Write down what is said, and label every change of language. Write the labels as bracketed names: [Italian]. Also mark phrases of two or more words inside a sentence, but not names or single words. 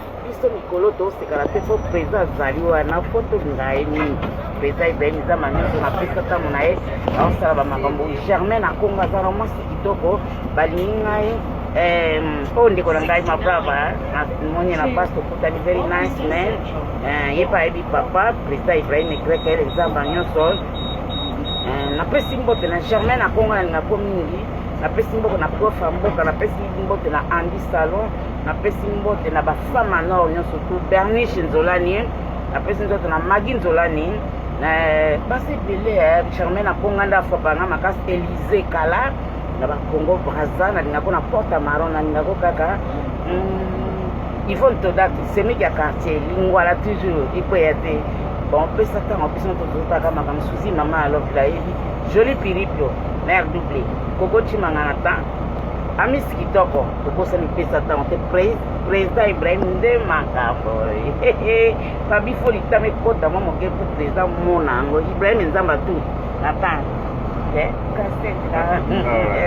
[Lingala] Biso mikolo tosekala pe po Président azali wana, po tolinga ye mingi. Président Ibrahim eza manyonso na pesa tango na ye, aosala ba makambo. Germain na Congo aza na mwasi kitoko, balingi ngai. Eh, oyo ndeko na ngai, ma brava, na moni na passe tokutani, [English] very nice man. [Lingala] Eh, ye pa ayebi papa, Président Ibrahim Grek, ele nzambe nyonso. Eh, napesi mbote na Germain na Congo, nalinga po mingi. Napesi mbote na prof ya mboka, napesi mbote na Andy Salon, napesi mbote na bafama nord nyonso tu, Bernice Nzolani, napesi nzoto na Maggie Nzolani, na basi ebele, eh, Germain na Congo, nda afa banga makasi, Élysée Kala, na ba Congo Brazza, nalinga po na Porta Marron, nalinga po kaka, mm, Yvonne Todak, Semik ya quartier, Lingwala toujours, Ikwea te. Bon, pesa ntango, pesa ntango tozotaka makambo, Suzy, Mama, [English] I love you, [Lingala] la yebi. [French] Jolie Piripio, mère doublée. [Lingala] Coco Chimangana ta. Amis kitoko, tokosani pesa ntango te. Pré-, Président Ibrahim nde makambo. Fabi Foli, tame kota mwa moke pour Président mona yango. [French] Ibrahim Nzamba tu. Attends. Eh, cassette, là. Ah ouais.